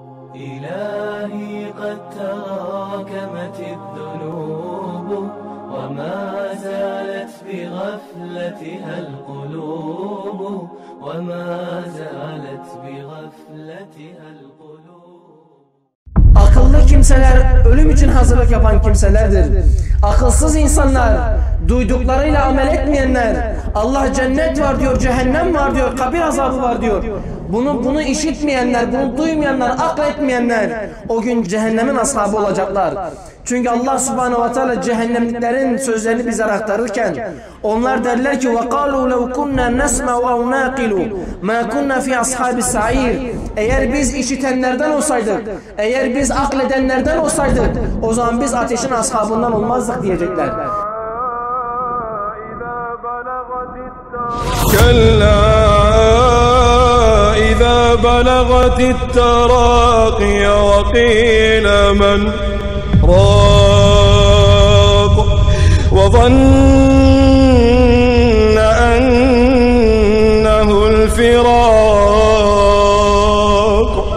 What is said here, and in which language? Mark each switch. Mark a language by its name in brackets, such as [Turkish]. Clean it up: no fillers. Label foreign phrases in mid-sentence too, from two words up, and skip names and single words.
[Arabic] إلهي قد تراكمت الذنوب وما زالت بغفلتها القلوب وما زالت بغفلتها القلوب. [Turkish] Akıllı kimseler ölüm için hazırlık yapan kimselerdir. Akılsız insanlar, duyduklarıyla amel etmeyenler, Allah cennet var diyor, cehennem var diyor, kabir azabı var diyor. Bunu işitmeyenler, bunu duymayanlar, akletmeyenler o gün cehennemin ashabı olacaklar. Çünkü Allah Subhanahu ve Teala cehennemliklerin sözlerini bize aktarırken onlar derler ki [Arabic] وَقَالُوا لَوْ كُنَّا نَسْمَعُ اَوْ نَاقِلُوا مَا كُنَّا فِي أَصْحَابِ السَّعِيرِ. [Turkish] Eğer biz işitenlerden olsaydık, eğer biz akledenlerden olsaydık, o zaman biz ateşin ashabından olmazdık diyecekler. [Arabic] كلا إذا بلغت التراقي وقيل من راق وظن أنه الفراق